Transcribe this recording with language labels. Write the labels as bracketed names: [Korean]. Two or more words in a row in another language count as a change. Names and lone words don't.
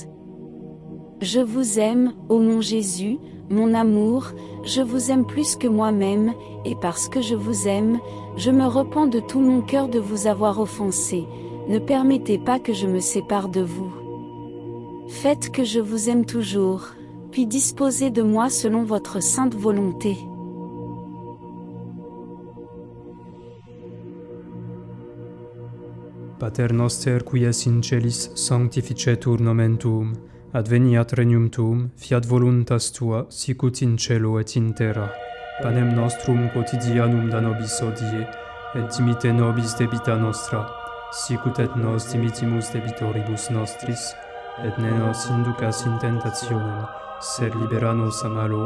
[French] Je vous aime, ô mon Jésus, mon amour, je vous aime plus que moi-même, et parce que je vous aime, je me repens de tout mon cœur de vous avoir offensé. Ne permettez pas que je me sépare de vous. Faites que je vous aime toujours, puis puis disposez de moi selon votre sainte volonté. [Latin] Pater noster qui es in celis, sanctificetur nomen tuum, adveniat regnum tuum, fiat voluntas tua, sicut in cielo et in terra. Panem nostrum quotidianum da nobis hodie, et dimite nobis debita nostra, sicut et nos dimittimus debitoribus nostris, et ne nos inducas in tentationem, sed libera nos a malo.